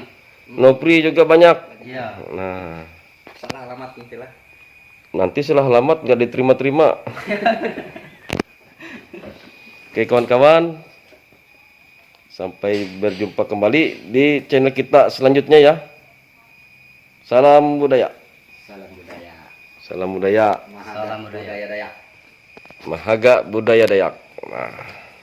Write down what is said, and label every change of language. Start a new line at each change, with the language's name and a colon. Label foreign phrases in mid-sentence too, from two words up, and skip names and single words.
Indonesian: Nopri juga banyak. Iya. Nah, Salah alamat gitu lah. nanti salah alamat nggak diterima-terima. Oke kawan-kawan, sampai berjumpa kembali di channel kita selanjutnya ya. Salam budaya. Salam budaya. Salam budaya. Mahaga Salam budaya. budaya Dayak. Mahaga budaya Dayak. Nah.